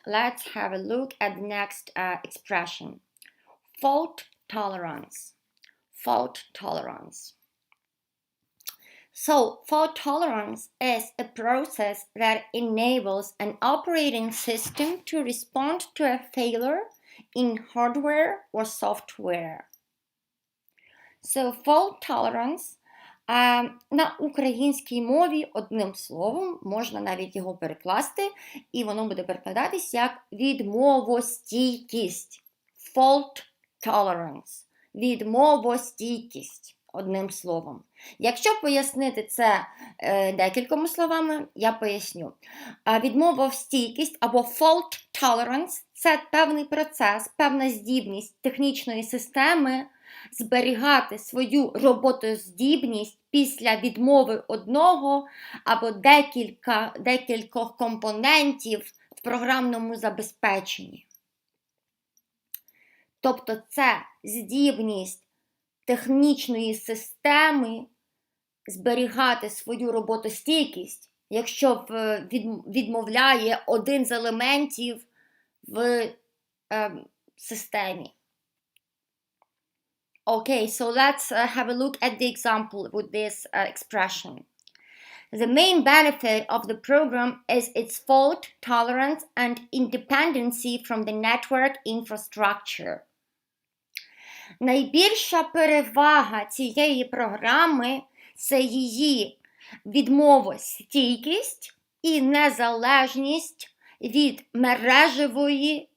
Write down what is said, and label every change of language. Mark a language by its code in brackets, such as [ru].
[en] Let's have a look at the next expression. Fault tolerance. Fault tolerance. So, fault tolerance is a process that enables an operating system to respond to a failure in hardware or software. [uk] So, fault tolerance на українській мові одним словом, можна навіть його перекласти, і воно буде перекладатись як відмовостійкість. Fault tolerance. Відмовостійкість. Одним словом. Якщо пояснити це декількома словами, я поясню. Відмовостійкість або fault tolerance – це певний процес, певна здібність технічної системи зберігати свою роботоздібність після відмови одного або декількох компонентів в програмному забезпеченні. Тобто це здібність технічної системи зберігати свою роботостійкість, якщо відмовляє один з елементів в системі. [en] Okay, so let's have a look at the example with this expression. The main benefit of the program is its fault tolerance and independency from the network infrastructure. [uk] Найбільша перевага цієї програми – це її відмовостійкість і незалежність від мережевої